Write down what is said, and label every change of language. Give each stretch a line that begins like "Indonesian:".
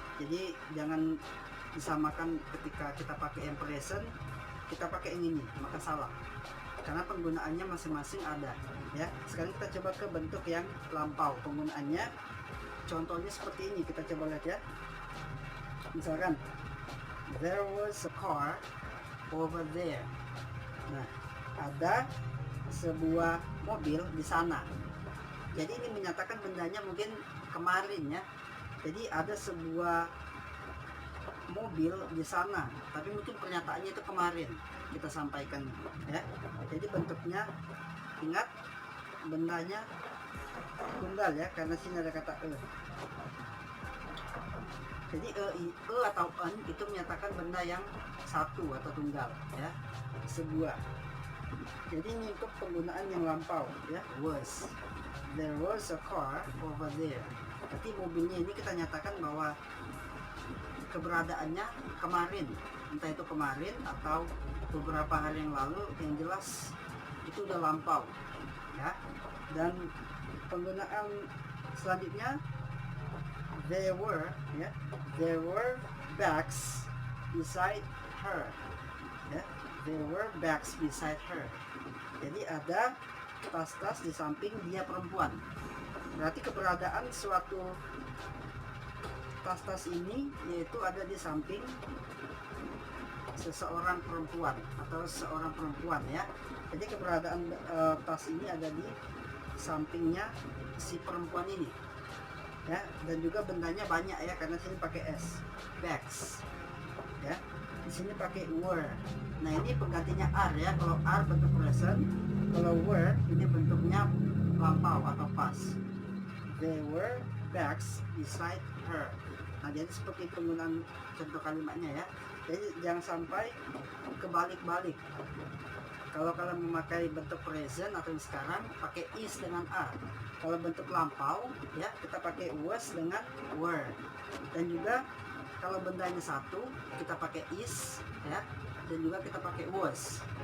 Indonesian: Jadi jangan disamakan ketika kita pakai yang present, kita pakai yang ini, maka salah. Karena penggunaannya masing-masing ada ya. Sekarang kita coba ke bentuk yang lampau. Penggunaannya contohnya seperti ini, kita coba lihat ya.
English: Misalkan there was a car over there.
Indonesian: Nah, ada sebuah mobil di sana. Jadi ini menyatakan bendanya mungkin kemarin ya. Jadi ada sebuah mobil di sana, tapi mungkin pernyataannya itu kemarin kita sampaikan ya. Jadi bentuknya, ingat bendanya tunggal ya, karena sini ada kata e. Jadi e atau en itu menyatakan benda yang satu atau tunggal ya, sebuah. Jadi ini untuk penggunaan yang lampau ya, was.
English: There was a car over there.
Indonesian: Berarti mobilnya ini kita nyatakan bahwa keberadaannya kemarin, entah itu kemarin atau beberapa hari yang lalu, yang jelas itu udah lampau ya. Dan penggunaan selanjutnya
English: there were ya, there were bags beside her ya, there were bags beside her.
Indonesian: Jadi ada tas-tas di samping dia perempuan. Berarti keberadaan suatu tas-tas ini yaitu ada di samping seseorang perempuan atau seorang perempuan ya. Jadi keberadaan tas ini ada di sampingnya si perempuan ini ya. Dan juga bendanya banyak ya, karena sini pakai s, bags ya. Di sini pakai were. Nah, ini penggantinya are ya. Kalau are bentuk present, kalau were ini bentuknya lampau atau past.
English: There were bags beside her.
Indonesian: Nah, jadi seperti penggunaan contoh kalimatnya ya. Jadi jangan sampai kebalik-balik. Kalau kalian memakai bentuk present atau yang sekarang, pakai is dengan are. Kalau bentuk lampau ya, kita pakai was dengan were. Dan juga kalau bendanya satu, kita pakai is ya, dan juga kita pakai was.